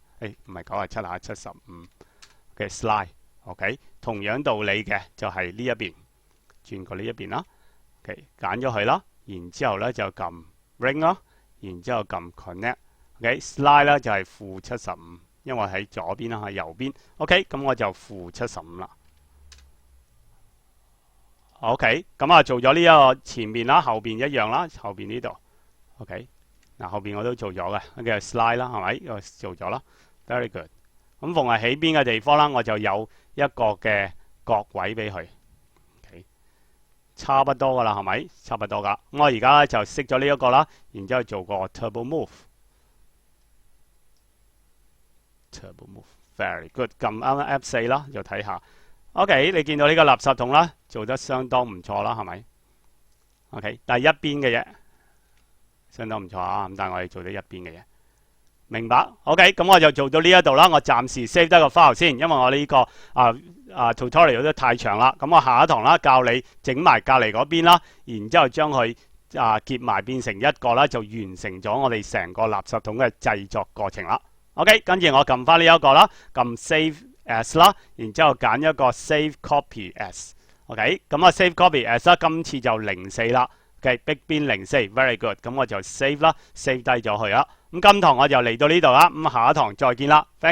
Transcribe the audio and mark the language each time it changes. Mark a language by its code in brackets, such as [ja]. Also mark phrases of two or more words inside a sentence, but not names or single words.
[yue] 唔係97下75嘅 slide。OK， 同樣道理嘅就係呢一邊轉過呢一邊啦。OK， 揀咗佢啦，然之後咧就撳 ring 啦，然之後撳 connect。OK，slide 咧就係-75，因為喺左邊啦，喺右邊。OK， 咁我就-75啦。OK， 咁做咗呢一個前面啦，後邊一樣啦，後邊呢度。OK， 後邊我都做咗嘅，叫 slide 啦，係咪？呢個做咗啦 ， [en] very good。 [yue] 咁逢係起邊嘅地方啦，我就有一個嘅角位俾佢。OK， 差不多噶啦，係咪？差不多噶。咁我而家就熄咗呢一個啦，然之後做個 [en] turbo move。 turbo move，very good。 [yue] 撳啱 F4 啦，就睇下。OK， 你見到呢個垃圾桶啦，做得相當唔錯啦，係咪 ？OK， 但係一邊嘅啫，相當唔錯啊。咁但係我哋做得一邊嘅啫，明白 ？OK， 咁我就做到呢一度啦。我暫時 save 得個 file 先，因為我呢個tutorial 都太長啦。咁我下一堂啦，教你整埋隔離嗰邊啦，然之後將佢結埋變成一個啦，就完成咗我哋成個垃圾桶嘅製作過程啦。OK， 跟住我撳翻呢一個啦，撳 [en] save as [yue] 啦，然之後揀一個 [en] save copy as。 [yue] OK， 咁 [en] save copy as [yue] 啦，今次就04 啦。OK， Big Bin 04， [en] very good。 [yue] 咁我就 save 啦，save 低咗佢啦。咁今堂我就嚟到呢度啦。咁下一堂再見啦。